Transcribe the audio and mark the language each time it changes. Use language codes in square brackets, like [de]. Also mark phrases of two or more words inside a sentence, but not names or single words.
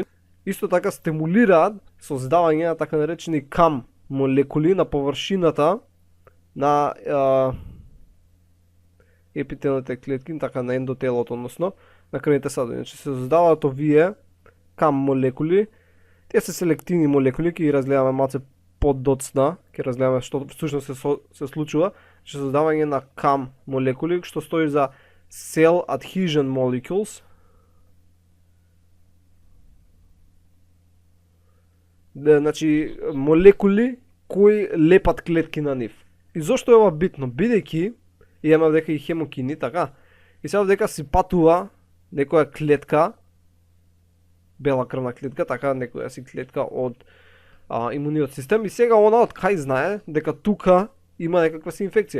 [mk] Исто така стимулираат создавање на така наречени кам молекули на површината на епителните клетки, така на ендотелото, односно на крвните садови. Значи се создаваат овие кам молекули. Тие се селективни молекули, ќе ги разгледаме малце подоцна, ќе разгледаме што всушност се случува, че создавање на кам молекули, што стои за [en] cell adhesion molecules. [mk] Значи молекули кои лепат клетки на нив. И зошто е ова битно? Бидејќи имаме дека и хемокини, така, и сега дека си патува некоја клетка, бела крвна клетка, така некоја си клетка од имуниот систем, и сега она од кај знае дека тука има некаква си инфекција.